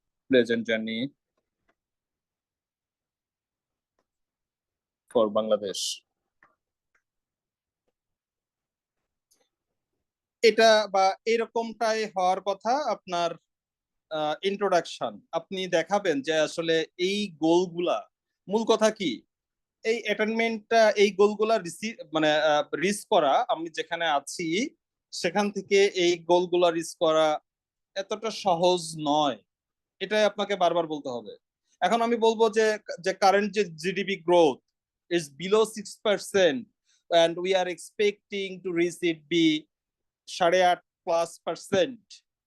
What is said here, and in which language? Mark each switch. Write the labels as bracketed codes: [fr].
[en] pleasant journey for Bangladesh. [bn] এটা বা এরকমটাই হওয়ার কথা আপনার ইন্ট্রোডাকশন। আপনি দেখাবেন যে আসলে এই গোলগুলা মূল কথা কি, এই অ্যাটেনমেন্টটা, এই গোলগুলা মানে রিচ করা, আমি যেখানে আছি সেখান থেকে এই গোলগুলা রিচ করা এতটা সহজ নয়, এটাই আপনাকে বারবার বলতে হবে। এখন আমি বলবো যে কারেন্ট যে GDP growth [en] is below 6% and we are expecting to reach it be 8.5%.